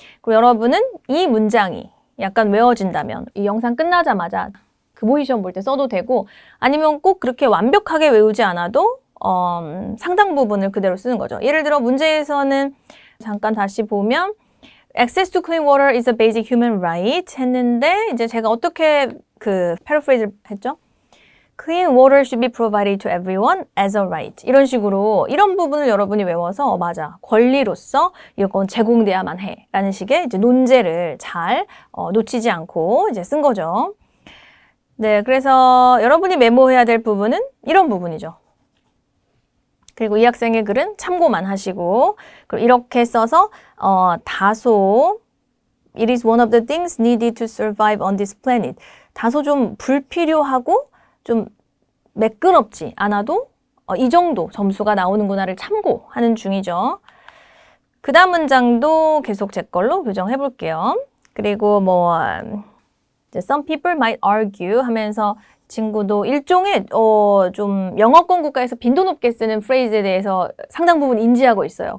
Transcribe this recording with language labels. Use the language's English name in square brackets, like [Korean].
[Korean] 그리고 여러분은 이 문장이 약간 외워진다면 이 영상 끝나자마자 그 모의 시험 볼 때 써도 되고 아니면 꼭 그렇게 완벽하게 외우지 않아도 상당 부분을 그대로 쓰는 거죠. 예를 들어 문제에서는 잠깐 다시 보면 [English] Access to clean water is a basic human right [Korean] 했는데 이제 제가 어떻게 그 paraphrase 했죠? [English] Clean water should be provided to everyone as a right. [Korean] 이런 식으로 이런 부분을 여러분이 외워서 맞아. 권리로서 이건 제공돼야만 해. 라는 식의 이제 논제를 잘 놓치지 않고 이제 쓴 거죠. 네, 그래서 여러분이 메모해야 될 부분은 이런 부분이죠. 그리고 이 학생의 글은 참고만 하시고 그리고 이렇게 써서 다소 [English] It is one of the things needed to survive on this planet. [Korean] 다소 좀 불필요하고 좀 매끄럽지 않아도 이 정도 점수가 나오는구나를 참고하는 중이죠. 그 다음 문장도 계속 제 걸로 교정해 볼게요. 그리고 뭐 [English] Some people might argue [Korean] 하면서 친구도 일종의 좀 영어권 국가에서 빈도 높게 쓰는 프레이즈에 대해서 상당 부분 인지하고 있어요.